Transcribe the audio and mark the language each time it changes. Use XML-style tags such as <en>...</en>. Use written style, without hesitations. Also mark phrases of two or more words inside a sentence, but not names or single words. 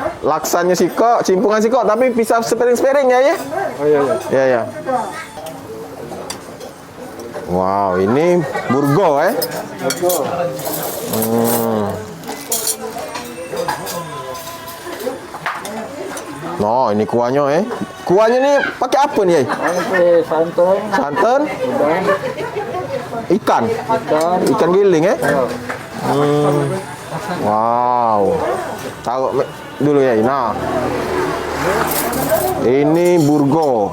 <min>laksannya siko, cimpungan siko,</min> <id>tapi bisa sparing-sparing ya, ya? Oh iya, iya. Ya, ya. Wow, ini burgo, Burgo. No, ini kuahnya, Kuahnya ini pakai apa nih, Ini santan. Santan, Udang. ikan, Ikan. ikan giling, Iya. Wow. Tahu dulu ya. Nah, ini burgo.</id>